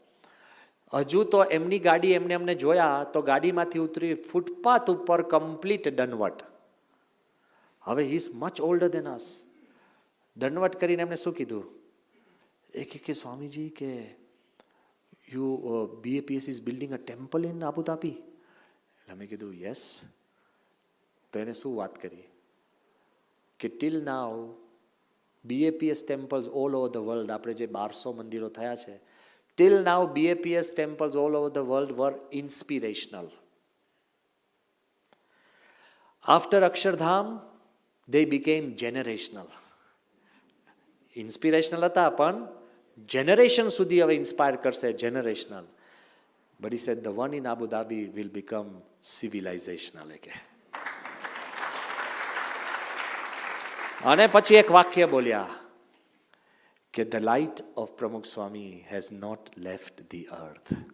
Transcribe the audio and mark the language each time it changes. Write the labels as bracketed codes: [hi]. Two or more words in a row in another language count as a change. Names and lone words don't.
[gu] હજુ તો એમની ગાડી અમને જોયા તો ગાડીમાંથી ઉતરી ફૂટપાથ ઉપર કમ્પ્લીટ દંડવટ. [en] હવે he is much older than us. [gu] દંડવટ કરીને એમને શું કીધું કે સ્વામીજી કે [en] BAPS is building a temple in Abu Dhabi. [gu] એટલે અમે કીધું યસ. તો એને શું વાત કરી કે [en] till now BAPS temples all over the world, [gu] આપણે જે 1200 મંદિરો થયા છે, [en] till now BAPS temples all over the world were inspirational. After Akshardham they became generational. [gu] ઇન્સ્પિરેશનલ હતા પણ જનરેશન સુધી હવે ઇન્સ્પાયર કરશે, જનરેશનલ. [en] But he said the one in Abu Dhabi will become civilizational. [gu] અને પછી એક વાક્ય બોલ્યા કે [en] the light of Pramukh Swami has not left the earth.